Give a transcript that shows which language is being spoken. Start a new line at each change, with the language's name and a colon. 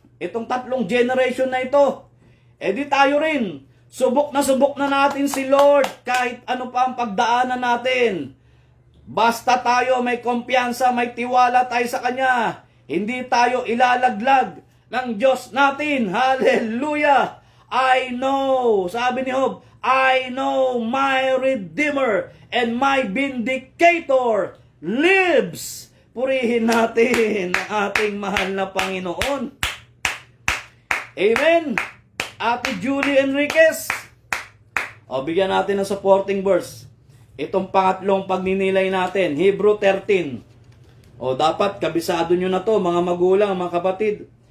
Filipino: Itong 3 generation na ito. Di tayo rin. Subok na natin si Lord kahit ano pa ang pagdaanan natin. Basta tayo may kumpiyansa, may tiwala tayo sa Kanya. Hindi tayo ilalaglag ng Diyos natin. Hallelujah!
English: I know,
Filipino: sabi ni Job,
English: I know my Redeemer and my Vindicator lives.
Filipino: Purihin natin ang ating mahal na Panginoon. Amen. Ate Julie Enriquez. Bigyan natin ng supporting verse. Itong pangatlong pagninilay natin, Hebrew 13. Dapat kabisado nyo na to, mga magulang, mga kapatid.